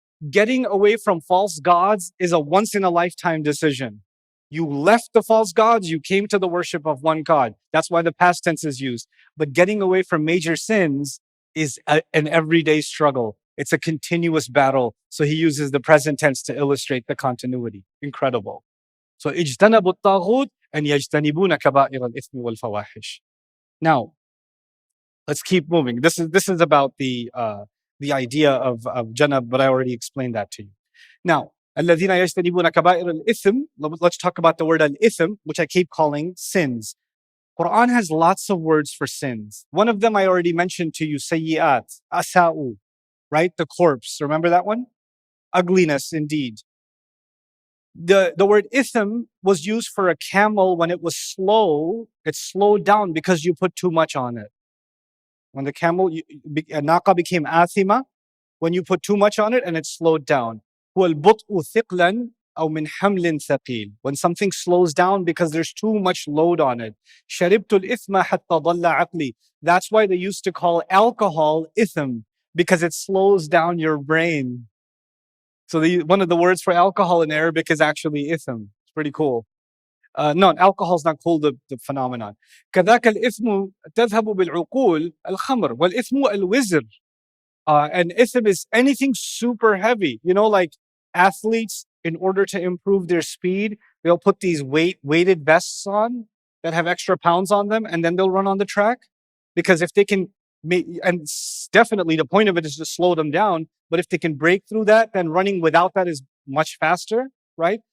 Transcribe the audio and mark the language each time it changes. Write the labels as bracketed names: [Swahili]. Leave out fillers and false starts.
[English] Getting away from false gods is a once-in-a-lifetime decision. You left the false gods, you came to the worship of one God. That's why the past tense is used. But getting away from major sins is an everyday struggle. It's a continuous battle. So He uses the present tense to illustrate the continuity. Incredible. [Arabic] So اجتنبوا الطاغوت and يجتنبون كبائر الإثم والفواحش. [English] Now, let's keep moving. This is about the idea of janab, but I already explained that to you. [Arabic] Now, الذين يجتنبون كبائر الإثم. [English] Let's talk about the word al-ithm, which I keep calling sins. Quran has lots of words for sins. One of them I already mentioned to you, sayyi'at, asa'u, right? The corpse. Remember that one? Ugliness, indeed. The word ithm was used for a camel when it was slow. It slowed down because you put too much on it. When the camel, naqa became athima, when you put too much on it and it slowed down. [Arabic] وَالْبُطْءُ ثِقْلًا أو من حمل ثقيل. [English] When something slows down because there's too much load on it. [Arabic] شربت الإثم حتى ضل عقلي. [English] That's why they used to call alcohol ithm, because it slows down your brain. So one of the words for alcohol in Arabic is actually ithm. It's pretty cool. No, alcohol is not cool, the phenomenon. [Arabic] كذاك الإثم تذهب بالعقول الخمر والإثم الوزر. [English] And ithm is anything super heavy. You know, like athletes, in order to improve their speed, they'll put these weighted vests on that have extra pounds on them, and then they'll run on the track. Because if they can, and definitely the point of it is to slow them down, but if they can break through that, then running without that is much faster, right?